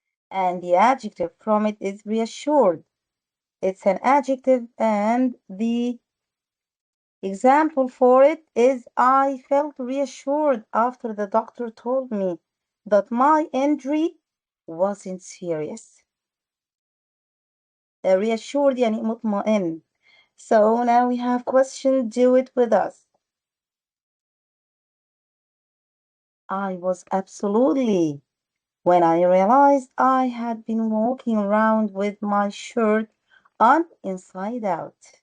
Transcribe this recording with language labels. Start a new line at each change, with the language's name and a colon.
English: And the adjective from it is reassured. It's an adjective, and the example for it is I felt reassured after the doctor told me that my injury wasn't serious.
Arabic: Reassured يعني مطمئن.
English: So now we have question, do it with us. I was absolutely. When I realized I had been walking around with my shirt on inside out.